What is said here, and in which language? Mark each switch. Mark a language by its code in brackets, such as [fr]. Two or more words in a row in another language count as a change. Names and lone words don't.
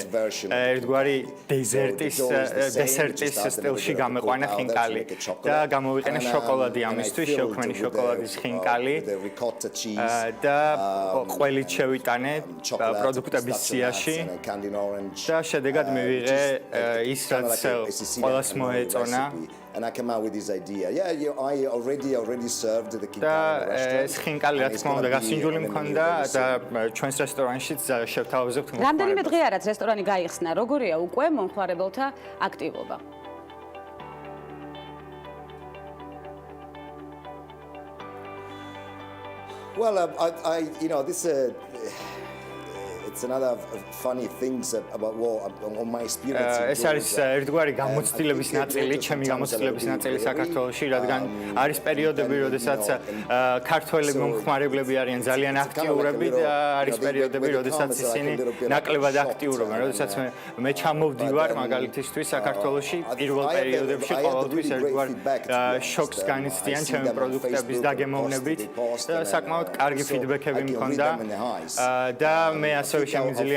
[ka] ერთგვარი დესერტის სტილში გამეყვანა ხინკალი და გამოვიყენე შოკოლადი ამისთვის, შევქმენი შოკოლადის ხინკალი და ყველით შევიტანე პროდუქტების სიაში და შედეგად მივიღე ის, რაც ყველას მოეწონა. [en] And I came out with this idea. Yeah, I already served the [ka] და ეს ხინკალი რა თქმა უნდა გასინჯული მქონდა და ჩვენს რესტორანშიც შევთავაზებთ მოხმარებას. რამდენიმე დღეა რაც რესტორანი გაიხსნა, როგორია უკვე მომხმარებელთა აქტივობა? [en] Well, this it's another funny things about what on my experience. [ka] ეს არის ერთგვარი გამოცდილების ნაწილი, ჩემი გამოცდილების ნაწილი საქართველოში, რადგან არის პერიოდები, როდესაც ქართველები მომხმარებლები არიან ძალიან აქტიურები და არის პერიოდები, როდესაც ისინი ნაკლებად აქტიურობენ. როდესაც მე ჩამოვდივარ მაგალითისთვის საქართველოში, პირველ პერიოდებში ყოველთვის ერთგვარ შოკს განიცდიან ჩემი პროდუქტების დაგემოვნებით და საკმაოდ კარგი ფიდბექები მქონდა და მე ასევე შემიძლია